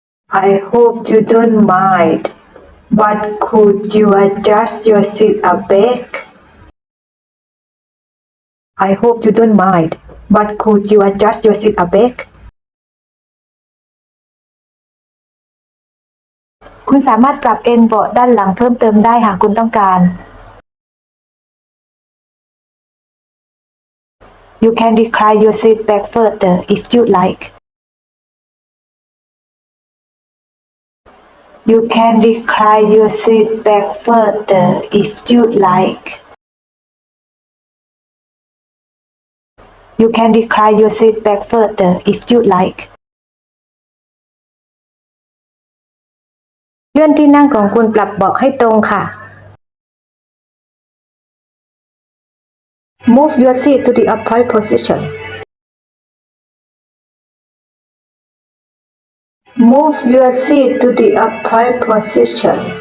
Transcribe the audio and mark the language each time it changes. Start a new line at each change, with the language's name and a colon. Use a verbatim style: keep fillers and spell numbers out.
English: I hope you don't mind, but could you adjust your seat a bit? I hope you don't mind, but could you adjust your seat a bit?
Thai: คุณสามารถปรับเอนเบาะด้านหลังเพิ่มเติมได้หากคุณต้องการ
English: You can recline your seat back further if you like. You can recline your seat back further if you like. You can recline your seat back further if you like.
Thai: เลื่อนที่นั่งของคุณปรับเบาะให้ตรงค่ะ
English: Move your seat to the upright position. Move your seat to the upright position.